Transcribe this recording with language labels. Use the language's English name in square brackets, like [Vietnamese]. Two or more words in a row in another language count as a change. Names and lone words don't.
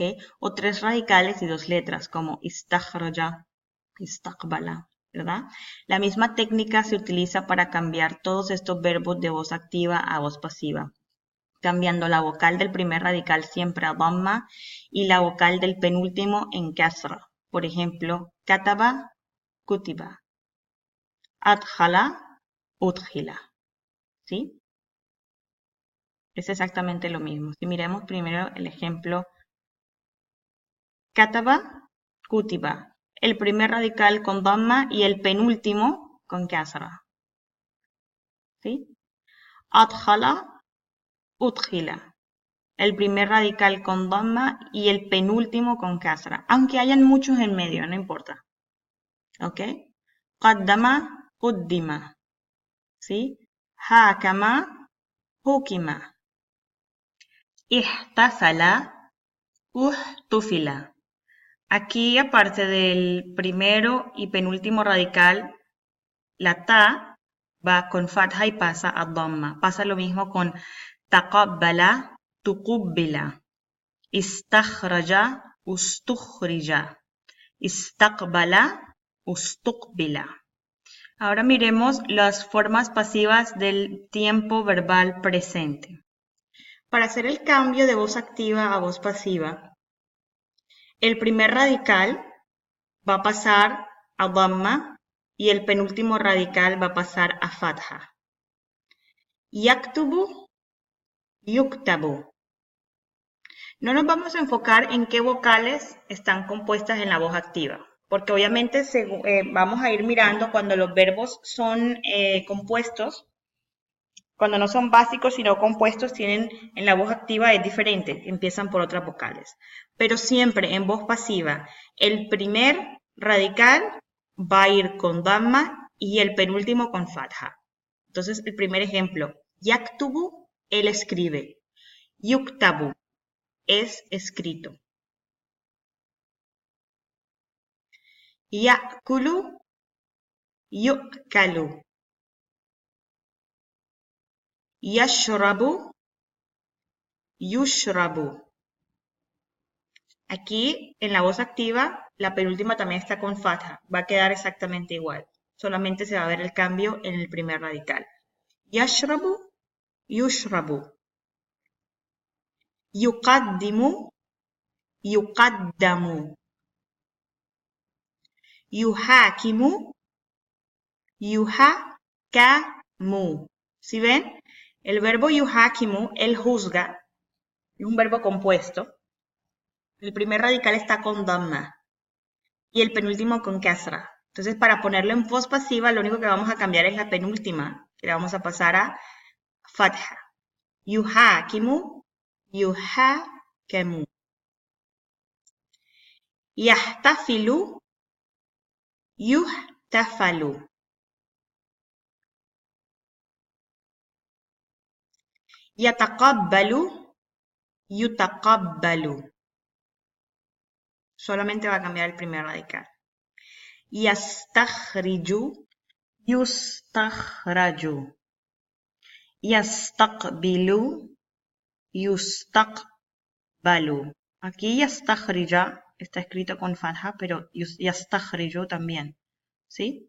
[Spanish] O 3 radicales y 2 letras, como [Arabic] اِسْتَخْرَجَ، اِسْتَقْبَلَ, [Spanish] ¿verdad? La misma técnica se utiliza para cambiar todos estos verbos de voz activa a voz pasiva, cambiando la vocal del primer radical siempre a dhamma y la vocal del penúltimo en kasra. Por ejemplo, [Arabic] كَتَبَ، كُتِبَ، أَدْخَلَ، أُدْخِلَ. [Spanish] ¿Sí? Es exactamente lo mismo. Si miremos primero el ejemplo, [Arabic] كَتَبَ، كُتِبَ. [Spanish] El primer radical con dhamma y el penúltimo con kasra. [Arabic] ¿Sí? أَدْخَلَ، أُدْخِلَ. El primer radical con dhamma y el penúltimo con kasra. [Spanish] Aunque hayan muchos en medio, no importa. [Arabic] ¿Ok? قَدَّمَ، قُدِّمَ. ¿Sí? حَكَمَ، حُكِمَ. اِحْتَفَلَ، اُحْتُفِلَ. [Spanish] Aquí, aparte del primero y penúltimo radical, la ta va con fatha y pasa a dhamma. Pasa lo mismo con [Arabic] تَقَبَّلَ، تُقُبِّلَ. اِسْتَخْرَجَ، اُسْتُخْرِجَ. اِسْتَقْبَلَ، اُسْتُقْبِلَ. [Spanish] Ahora miremos las formas pasivas del tiempo verbal presente. Para hacer el cambio de voz activa a voz pasiva, el primer radical va a pasar a dhamma y el penúltimo radical va a pasar a fatha. [Arabic] يَكْتُبُ، يُكْتَبُ. [Spanish] No nos vamos a enfocar en qué vocales están compuestas en la voz activa, porque obviamente vamos a ir mirando cuando los verbos son compuestos, cuando no son básicos sino compuestos, tienen en la voz activa es diferente, empiezan por otras vocales. Pero siempre en voz pasiva, el primer radical va a ir con dhamma y el penúltimo con fatha. Entonces, el primer ejemplo, yaktubu, él escribe. Yuktabu, es escrito. [Arabic] يَأْكُلُ، يُؤْكَلُ. يَشْرَبُ، يُشْرَبُ. [Spanish] Aquí, en la voz activa, la penúltima también está con fatha. Va a quedar exactamente igual. Solamente se va a ver el cambio en el primer radical. [Arabic] يَشْرَبُ، يُشْرَبُ. يُقَدِّمُ، يُقَدَّمُ. يُحَاكِمُ، يُحَاكَمُ. [Spanish] ¿Sí ven? El verbo yuhakimu, él juzga, es un verbo compuesto. El primer radical está con dhamma y el penúltimo con kasra. Entonces, para ponerlo en voz pasiva, lo único que vamos a cambiar es la penúltima, que la vamos a pasar a fatha. [Arabic] يُحَاكِمُ، يُحَاكَمُ. يَحْتَفِلُ، يُحْتَفَلُ. يَتَقَبَّلُ، يُتَقَبَّلُ. [Spanish] Solamente va a cambiar el primer radical. [Arabic] يَسْتَخْرِجُ، يُسْتَخْرَجُ. يَسْتَقْبِلُ، يُسْتَقْبَلُ. [Spanish] Aquí yastakhrija está escrito con fatha, pero yastakhriju también, ¿sí?